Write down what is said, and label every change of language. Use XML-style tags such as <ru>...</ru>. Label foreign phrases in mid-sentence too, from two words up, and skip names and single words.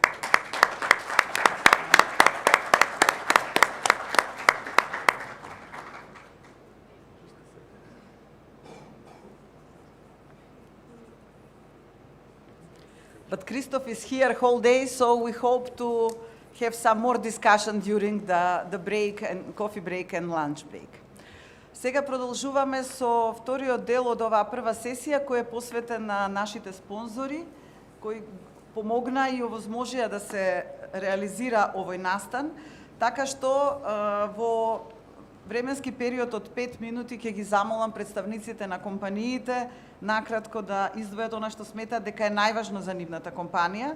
<en>But Christoph is here whole day, so we hope to have some more discussion during the break, and coffee break and lunch break.</en> <mk>Сега продолжуваме со вториот дел од оваа прва сесија, која е посветен на нашите спонзори, кои помогна и овозможија да се реализира овој настан, така што во временски период од 5 минути ќе ги замолам представниците на компаниите накратко да издвојат она што сметаат дека е најважно за нивната компанија.</mk>